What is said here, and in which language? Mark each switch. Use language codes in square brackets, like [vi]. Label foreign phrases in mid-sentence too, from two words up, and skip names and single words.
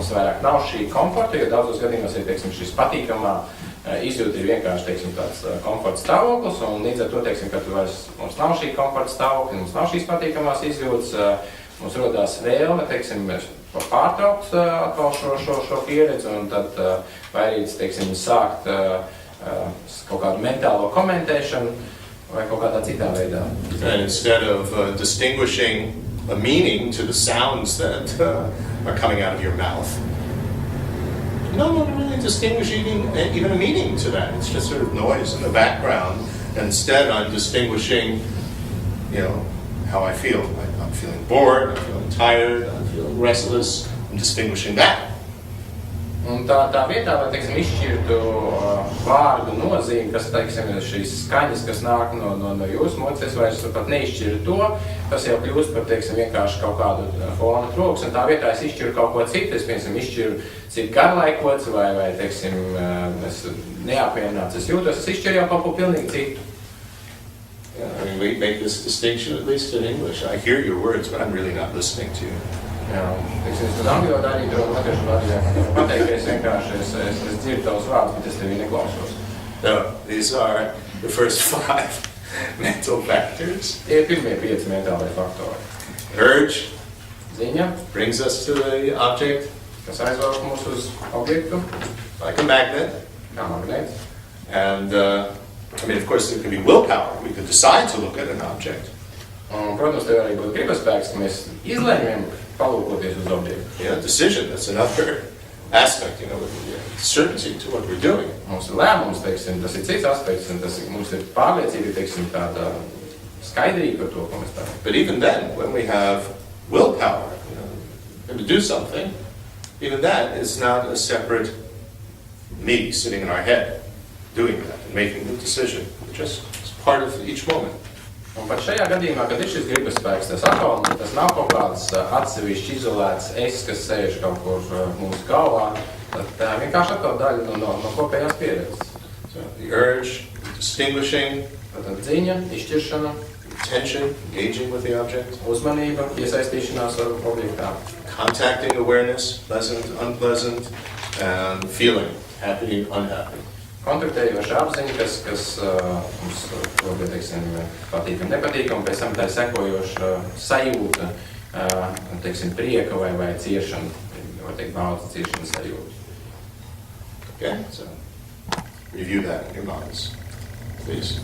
[lv] mums vairāk nav šī komforta, jo daudzos gadījumos ir, teiksim, šis patīkamā izjūta ir vienkārši, teiksim, tāds komforta stāvoklis, un līdz ar to, teiksim, kad mums nav šī komforta stāvokļa, mums nav šīs patīkamās izjūtas, mums rodās vēlme, teiksim, pārtraukt atkal šo pieredzi, un tad vai arī, teiksim, sākt kaut kādu mentālo komentēšanu, vai kaut kādā citā veidā. [en] And instead of distinguishing a meaning to the sounds that are coming out of your mouth, no one really distinguishing even a meaning to that. It's just sort of noise in the background. And instead, I'm distinguishing, how I feel. I'm feeling bored, I'm feeling tired, I'm feeling restless. I'm distinguishing that. [lv] Un tā vietā, lai, teiksim, izšķirtu vārdu nozīmi, kas, teiksim, šīs skaņas, kas nāk no jūsu mutes, es vairs pat neizšķiru to, tas jau kļūst par, teiksim, vienkārši kaut kādu fona troks, un tā vietā es izšķiru kaut ko citu, es, piemēram, izšķiru, cik garlaikots vai, teiksim, es neapmierināts es jūtos, es izšķiru jau kaut ko pilnīgi citu. [en] I mean, we make this distinction, at least in English. I hear your words, but I'm really not listening to you. [lv] Jā, teiksim, es uz angļu valodā arī latviešu valodā pateikt, ka es vienkārši es dzirdu tavus vārdus, bet es tevi neklausos. [en] No, these are the first 5 mental factors. [lv] Tie ir pirmie 5 mentālie faktori. [en] Urge [lv] Ziņa, [en] brings us to the object, [lv] kas aizvelk mūs uz objektu, [en] like a magnet. [lv] kā magnēts. [en] And, of course, there can be willpower. We could decide to look at an object. [lv] Un, protams, tev arī būtu gribaspēks, ka mēs izlēmjam palūkoties uz objektu. [en] Decision, that's another aspect, certainty to what we're doing. [lv] Mums ir lēmums, teiksim, tas ir cits aspekts, un mums ir pārliecība, teiksim, tāda skaidrība par to, ko mēs darām. [en] But even then, when we have willpower to do something, even that is not a separate me sitting in our head doing that and making the decision. It's part of each moment. [lv] Un pat šajā gadījumā, kad ir šis gribaspēks, tas nav kaut kāds atsevišķi izolēts es, kas sēž kaut kur mūsu galvā, tad vienkārši atkal daļa no kopējās pieredzes. [en] So the urge, distinguishing, [lv] Tātad ziņa, izšķiršana, [en] attention, engaging with the object. [lv] Uzmanība, iesaistīšanās ar objektā. [en] Contacting awareness, pleasant, unpleasant, and feeling, happy, unhappy. [lv] Kontaktējoša apziņa, kas mums varbūt, teiksim, patīkam, nepatīkam, pēc tam tā sekojoša sajūta, teiksim, prieka vai ciešana, var teikt, baudas ciešanas sajūta. [en] Okay, so review that in your minds, please.